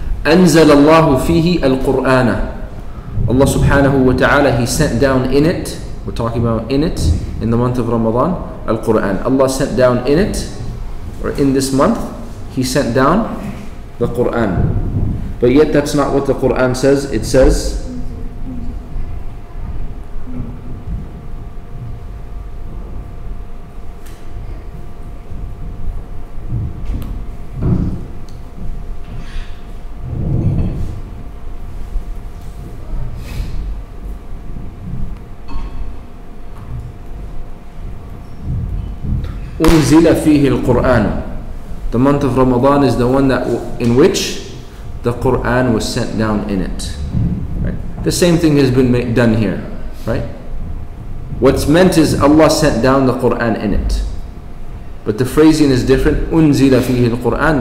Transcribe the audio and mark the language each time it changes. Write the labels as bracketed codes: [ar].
[ar] أنزل الله فيه القرآن. [en] Allah subhanahu wa ta'ala, He sent down in it, we're talking about in it, in the month of Ramadan, Al-Quran. Allah sent down in it, or in this month, He sent down the Quran. But yet that's not what the Quran says. It says [ar] أنزل فيه القرآن. [en] The month of Ramadan is the one that in which the Quran was sent down in it. Right? The same thing has been done here. Right? What's meant is Allah sent down the Quran in it. But the phrasing is different. [ar] أنزل فيه القرآن.